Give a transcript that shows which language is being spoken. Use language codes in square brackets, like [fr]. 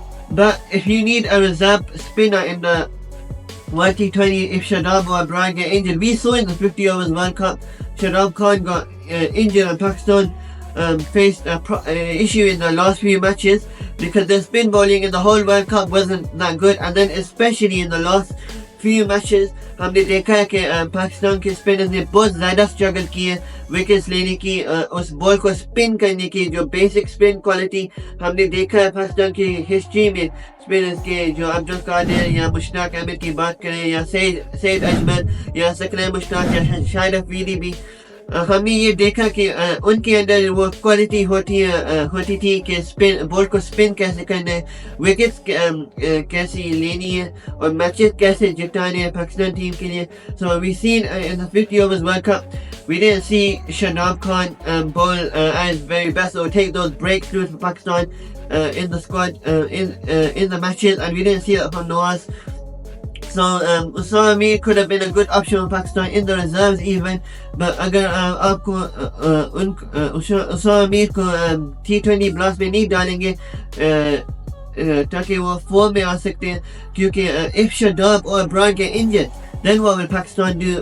[en] But if you need a reserve spinner in the World T20, if Shadab or Brian get injured, we saw in the 50 overs World Cup, Shadab Khan got injured and Pakistan faced an issue in the last few matches because the spin bowling in the whole World Cup wasn't that good, and then especially in the last few matches [hi] हमने देखा है कि पाकिस्तान के spinners ने बहुत ज़्यादा struggle किए wickets लेने की, उस बॉल को स्पिन करने की जो बेसिक स्पिन क्वालिटी हमने देखा है पाकिस्तान की हिस्ट्री में. स्पिनर्स के जो अब्दुल कादिर या मुश्ताक अहमद की बात करें या सैयद अजमल या सकना मुश्ताक या शाहिद अफरीदी भी, हमने ये देखा कि उनके अंदर वो क्वालिटी होती थी कि स्पिन बॉल को स्पिन कैसे करना है, विकेट्स कैसे लेनी है और मैचेस कैसे जिताने हैं पाकिस्तान टीम के लिए. [en] So we seen in the 50 overs World Cup, we didn't see Shadab Khan bowl as very best or take those breakthroughs for Pakistan in the squad in the matches, and we didn't see that from Nawaz. So Usama Mir could have been a good option for Pakistan in the reserves even, but [hi] अगर आपको Usama Mir को T20 blast में नहीं डालेंगे ताकि वो form में आ सकते हैं, क्योंकि [en] if Shadab or Brian get injured, then what will Pakistan do?